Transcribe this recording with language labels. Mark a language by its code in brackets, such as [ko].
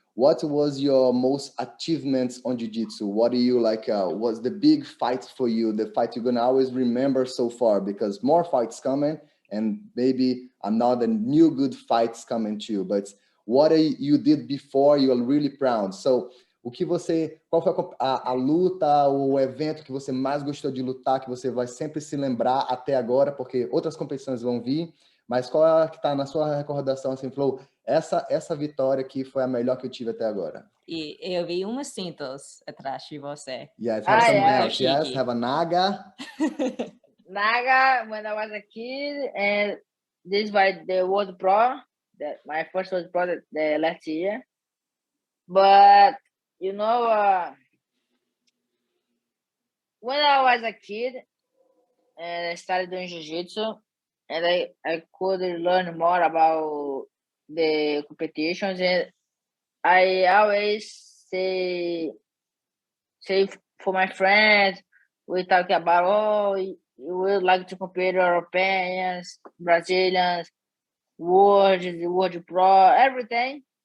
[en] What was your most achievements on Jiu-Jitsu? What do you like? Was the big fight for you? The fight you're gonna always remember so far, because more fights coming, and maybe another new good fights coming too. But what you did before, you are really proud. [pt] So, qual foi a luta, o evento que você mais gostou de lutar, que você vai sempre se lembrar até agora, porque outras competições vão vir, mas qual é a que está na sua recordação, assim, falou, essa vitória aqui foi a melhor que eu tive até agora? E eu vi umas cintas atrás de você. [en] Yes, have some belts, yes, have a naga. Naga, when I was a kid, and this was the World Pro, that my first World Pro the last year. But you know, when I was a kid and I started doing jiu-jitsu, and I could learn more about the competitions, and I always say for my friends, we talk about, oh, you would like to compare Europeans, Brazilians, World Pro, everything.